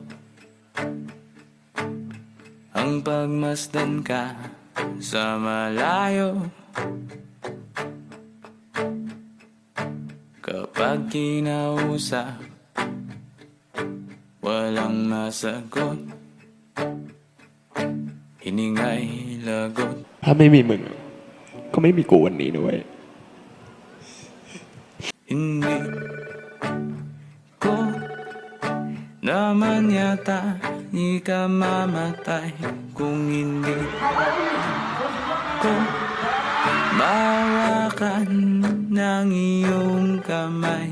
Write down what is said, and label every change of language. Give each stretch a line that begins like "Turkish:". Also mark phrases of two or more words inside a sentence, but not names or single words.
Filipino: Ang pagmasdan ka sa malayo, kapag kinausap, walang masagot, hiningay lagot.
Thai: ถ้าไม่มีมึงก็ไม่มีกูวันนี้ด้วย
Filipino: Hindi ko naman yata ikamamatay kung hindi ko mahawakan ng iyong kamay.